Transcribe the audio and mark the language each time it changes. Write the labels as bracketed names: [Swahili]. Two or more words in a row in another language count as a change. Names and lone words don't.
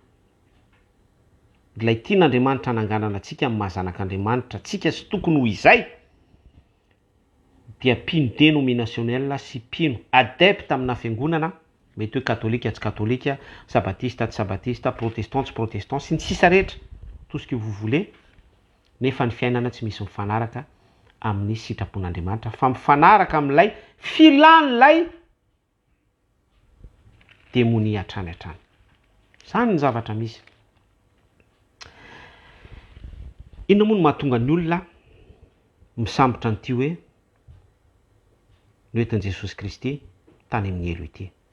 [Malagasy] Ilay tian'Andriamanitra nanganana antsika amin'ny mahazanak'Andriamanitra, tsika sy tokony ho izay dia mpino dénominationnel sy mpino adepte amina fiangonana, mety hoe katolika tsy katolika, sabatista tsy sabatista, protestant tsy protestant sy ny sisa rehetra, [French] tout ce que vous voulez, [Malagasy] nefa ny fiainana tsy misy mifanaraka amin'ny sitrapon'Andriamanitra fa mifanaraka amin'ilay filan'ilay démonie hatrany hatrany. Zany ny zavatra misy. Inona moa no mahatonga ny olona misambotra an'ity hoe ny oetin'i Jesosy Kristy tany amin'ny elo ity?